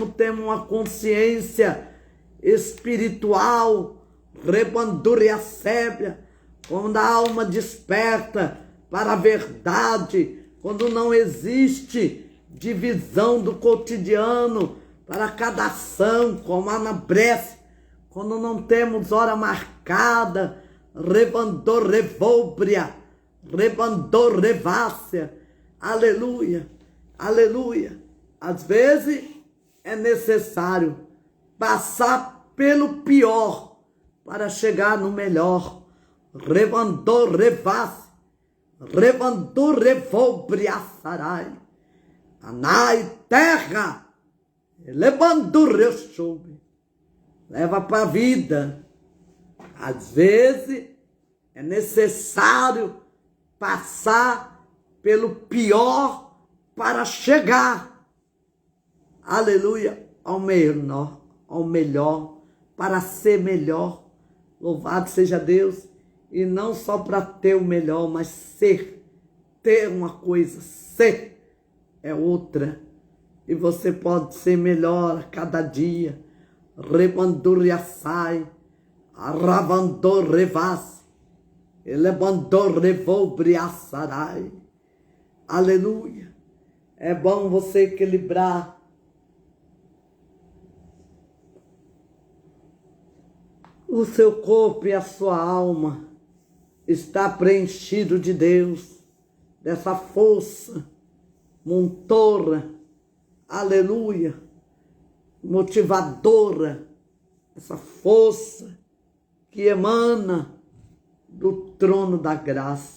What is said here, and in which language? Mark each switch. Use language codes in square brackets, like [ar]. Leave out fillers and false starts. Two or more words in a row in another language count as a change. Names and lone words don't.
[pt] temos uma consciência espiritual, rebandúria sébia, quando a alma desperta para a verdade, quando não existe divisão do cotidiano para cada ação, como a Anabrece, quando não temos hora marcada, rebandor revóbria, rebandor revácia, aleluia, aleluia. Às vezes é necessário passar pelo pior para chegar no melhor. Rebandor revácia, rebandor revóbria sarai, anai terra, lebandor rechube, leva para a vida. Às vezes é necessário passar pelo pior para chegar, aleluia, ao melhor, para ser melhor. Louvado seja Deus. E não só para ter o melhor, mas ter uma coisa, ser é outra. E você pode ser melhor a cada dia. Rebandúria sai, arravandor revas, elebandor revobriaçarai. Aleluia. É bom você equilibrar o seu corpo e a sua alma. Está preenchido de Deus, dessa força montora, aleluia, motivadora, essa força que emana do trono da graça.